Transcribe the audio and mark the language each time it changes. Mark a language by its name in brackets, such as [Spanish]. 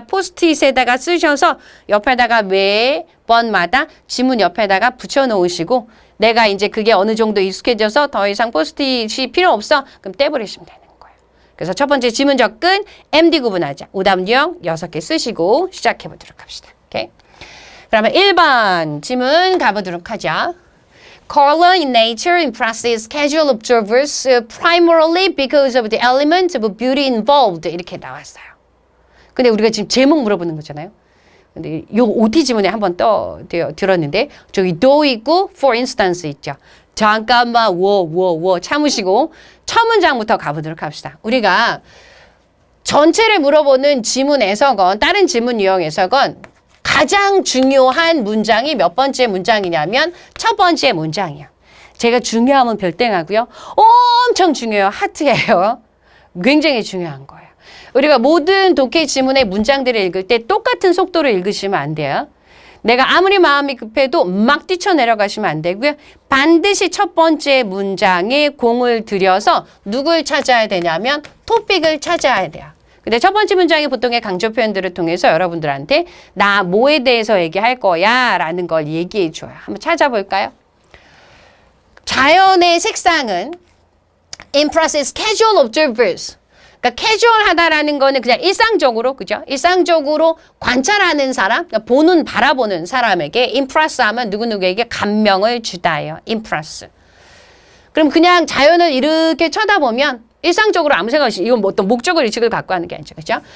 [Korean] 포스트잇에다가 쓰셔서 옆에다가 매번마다 지문 옆에다가 붙여놓으시고 내가 이제 그게 어느 정도 익숙해져서 더 이상 포스트잇이 필요 없어. 그럼 떼버리시면 되는 거예요. 그래서 첫 번째 지문 접근 MD 구분하자. 오답 유형 6개 쓰시고 시작해 보도록 합시다. 오케이? 그러면 1번 지문 가보도록 하죠. [English] Color in nature impresses casual observers primarily because of the element of beauty involved. [Korean] 이렇게 나왔어요. 근데 우리가 지금 제목 물어보는 거잖아요. 근데 요 OT 지문에 한번 들었는데 저기 though 있고 [English] for instance [Korean] 있죠. 잠깐만 참으시고 첫 문장부터 가보도록 합시다. 우리가 전체를 물어보는 지문에서건 다른 지문 유형에서건 가장 중요한 문장이 몇 번째 문장이냐면 첫 번째 문장이에요. 제가 중요하면 별땡하고요. 엄청 중요해요. 하트예요. 굉장히 중요한 거예요. 우리가 모든 독해 지문의 문장들을 읽을 때 똑같은 속도로 읽으시면 안 돼요. 내가 아무리 마음이 급해도 막 뛰쳐내려가시면 안 되고요. 반드시 첫 번째 문장에 공을 들여서 누굴 찾아야 되냐면 토픽을 찾아야 돼요. 근데 첫 번째 문장이 보통의 강조 표현들을 통해서 여러분들한테 나 뭐에 대해서 얘기할 거야 라는 걸 얘기해 줘요. 한번 찾아볼까요? 자연의 색상은 [English] impresses casual observers. [Korean] 그러니까 캐주얼하다라는 거는 그냥 일상적으로, 그죠? 일상적으로 관찰하는 사람, 그러니까 바라보는 사람에게 impress 하면 누구누구에게 감명을 주다예요. impress. 그럼 그냥 자연을 이렇게 쳐다보면 일상적으로 아무 생각 없이 이건 뭐 어떤 목적을 의식을 갖고 하는 게 아니죠. 그렇죠?